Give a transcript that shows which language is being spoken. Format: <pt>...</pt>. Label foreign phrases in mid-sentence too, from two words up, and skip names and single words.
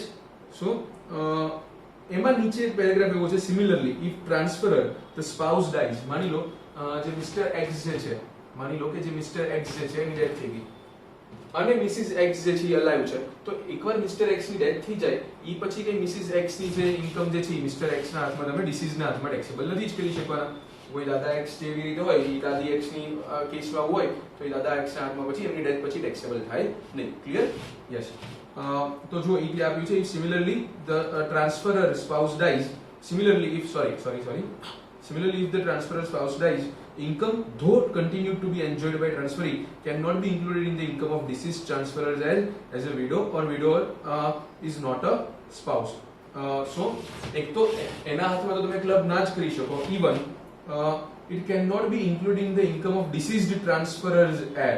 <gu>સો એમાં નીચે એક પેરેગ્રાફ એવો છે,</gu> <en>similarly if transferor the spouse dies,</en> <gu>માની લો જે મિસ્ટર એક્સ જે છે, માની લો કે જે મિસ્ટર એક્સ જે છે એની ડેથ થઈ ગઈ અને મિસિસ એક્સ જે છે એ અલાઇવ છે, તો એકવાર મિસ્ટર એક્સ ની ડેથ થઈ જાય એ પછી કઈ મિસિસ એક્સ ની જે ઇન્કમ જે છે એ મિસ્ટર એક્સ ના હાથમાં તમે ડિસીઝ ના હાથમાં ટેક્સેબલ નથી જ કરી શકવાના. કોઈ દાદા એક્સ જેવી રીતે હોય એ દાદી એક્સ ની કેસમાં હોય તો એ દાદા એક્સ ના હાથમાં પછી એમની ડેથ પછી ટેક્સેબલ થાય નહીં.</gu> <en>Clear? Yes.</en> <gu>તો જો એ આપ્યું છે</gu> <en>similarly the transferor spouse dies similarly if similarly if the transferor spouse dies, income though continued to be enjoyed by transferee cannot be included in the income of deceased transferors as a widow or widower is not a spouse.</en> <gu>So એક તો એના હાથમાં તો તમે ક્લબ ના જ કરી શકો.</gu> <en>even it cannot be included in the income of deceased transferors heir.</en>